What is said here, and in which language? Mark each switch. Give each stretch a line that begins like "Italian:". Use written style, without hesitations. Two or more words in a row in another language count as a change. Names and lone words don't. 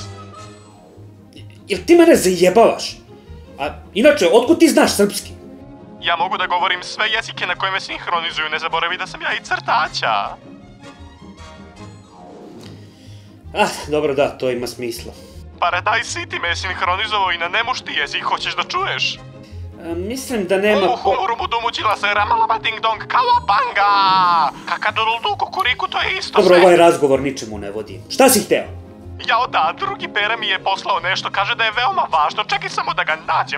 Serbian: Jel ti mene zajebavaš? A inače, otkud ti znaš srpski? Ja mogu da govorim sve jezike na koje me sinhronizuju, ne zaboravi da sam ja i crtaća. Dobro, da, to ima smisla. Paradise City me je sinhronizovao i na nemušti jezik, hoćeš da čuješ? Mislim da nema... Humurumu dumućila se ramalama ding dong kawabanga! Kakaduruldu kukuriku, to je isto sve. Dobro, ovaj razgovor ničemu ne vodi. Šta si hteo? Jao da, drugi Pera mi je poslao nešto, kaže da je veoma važno, čekaj samo da ga nađem.